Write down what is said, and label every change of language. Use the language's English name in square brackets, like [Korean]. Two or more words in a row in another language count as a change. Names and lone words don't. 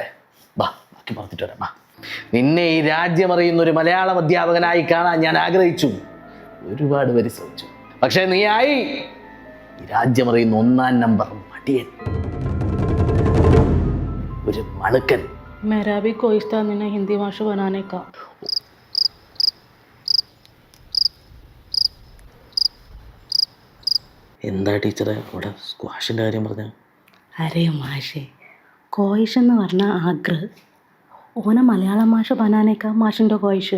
[Malayalam] ബാക്കി പറഞ്ഞിട്ട് വരാം. നിന്നെ ഈ രാജ്യമറിയുന്ന ഒരു മലയാളം അധ്യാപകനായി കാണാൻ ഞാൻ ആഗ്രഹിച്ചു, ഒരുപാട് പരിശ്രമിച്ചു. പക്ഷെ നീ ആയി ഈ രാജ്യമറിയുന്ന 1-ാം നമ്പർ മടിയൻ, ഒരു മണുക്കൻ. [Hindi] मेरा भी कोशिश था मैंने हिंदी माशा बनाने का. [Malayalam] എന്താ ടീച്ചറെ അവിടെ സ്ക്വാഷിൻ്റെ കാര്യം പറഞ്ഞ? അരേ മാഷേ, കോയിഷ് എന്ന് പറഞ്ഞാൽ ആഗ്രഹ്. [Hindi] ओने मलयालम माशा बनानेका [Malayalam] മാഷിൻ്റെ കോയിഷ്.